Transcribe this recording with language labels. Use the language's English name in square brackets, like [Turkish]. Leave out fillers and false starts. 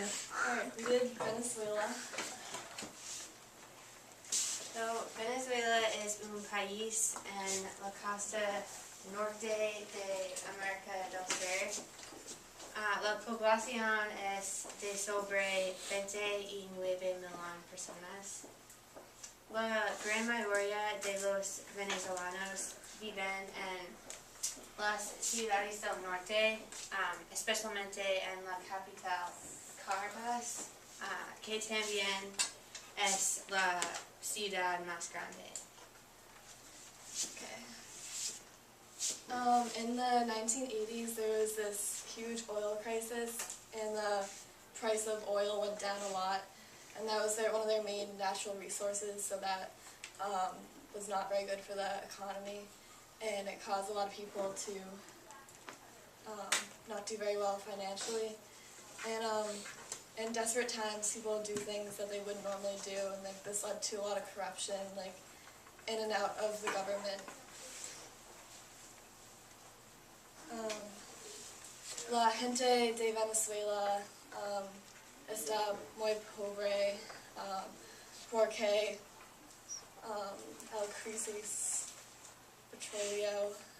[English] Alright, we did Venezuela. [Spanish] So Venezuela es un país en la costa norte de América del Sur. La población es de sobre 29,000,000 personas. La gran mayoría de los venezolanos viven en las ciudades del norte, especialmente en la capital Caracas, que también es la ciudad más grande. Okay. [English] In the 1980s, there was this huge oil crisis, and the price of oil went down a lot. And that was one of their main natural resources, so that was not very good for the economy. And it caused a lot of people to not do very well financially. And in desperate times, people do things that they wouldn't normally do, and this led to a lot of corruption, in and out of the government. [Spanish] La gente de Venezuela está muy pobre porque el crisis petróleo.